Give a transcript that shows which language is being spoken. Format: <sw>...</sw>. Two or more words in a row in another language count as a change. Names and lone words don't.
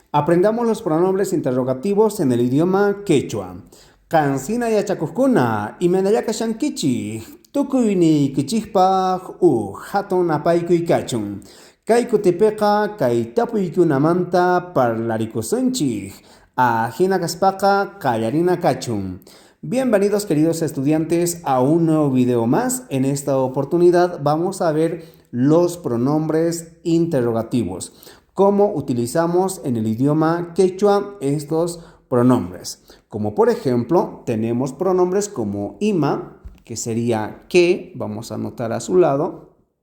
<es>Aprendamos los pronombres interrogativos en el idioma quechua.</es> <qu>Kansina yachakuskuna, imanallaka shankichi, tukuyni kichikpaq hatun apaykuy kachun. Kay kutipiqa kay tapuykunamanta parlarikusuychik, ajina kaspaqa qallarina kachun.</qu> <es>Bienvenidos queridos estudiantes a un nuevo video más. En esta oportunidad vamos a ver los pronombres interrogativos. Cómo utilizamos en el idioma quechua estos pronombres. Como por ejemplo, tenemos pronombres como ima, que sería que, vamos a anotar a su lado.</es>